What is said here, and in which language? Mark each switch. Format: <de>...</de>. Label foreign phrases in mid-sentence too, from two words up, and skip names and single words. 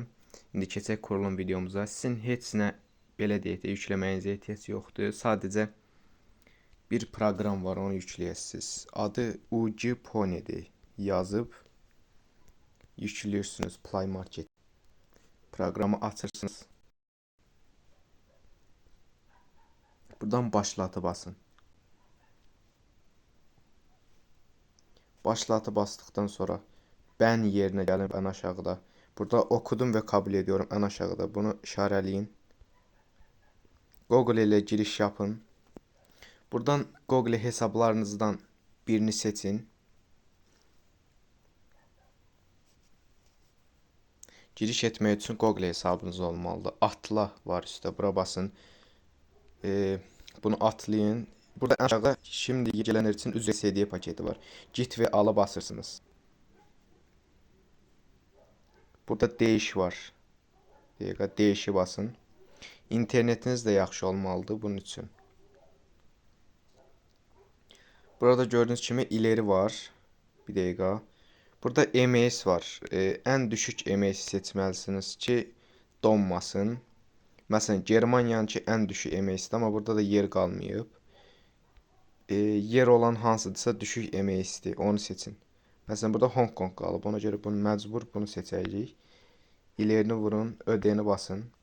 <az>İndi keçək kurulum videomuza. Sizin heç nə belə deyək də yükləməyinizə ehtiyac yoxdur. Sadəcə bir proqram var, onu yükləyəsiniz. Adı UG Pony'dir. Yazıb yüklüyorsunuz Play Market. Proqramı açırsınız. Buradan başlatı basın.</az> <tr>Başlatı bastıktan sonra ben yerine</tr> <az>gəlin ən aşağıda.</az> <tr>Burada okudum ve kabul ediyorum</tr> <az>ən aşağıda. Bunu işarələyin.</az> <tr>Google ile giriş yapın.</tr> <az>Buradan Google hesaplarınızdan birini seçin. Giriş etmək üçün Google hesabınız olmalıdır. Atla var üstə. Bura basın. Bunu atlayın.</az> <tr>Burada aşağıda şimdi gelenler için ücretsiz hediye paketi var. Git ve ala basırsınız. Burada değiş var. Değişi basın.</tr> <az>İnternetiniz de yaxşı olmalıdır bunun için.</az> <tr>Burada gördüğünüz kimi ileri var.</tr> <az>Bir dəqiqə. Burada EMS var.</az> <tr>En düşük EMS seçməlisiniz ki donmasın.</tr> <az>Məsələn, Germaniyanınki</az> <tr>en düşük EMS'dir,</tr> <az>amma burada da yer qalmayıb. Yer olan hansıdırsa düşük EMS'dir, onu seçin. Məsələn, burada Hong Kong qalıb, ona görə bunu məcbur bunu seçəcəyik. İlerini vurun, ödəyini basın.</az>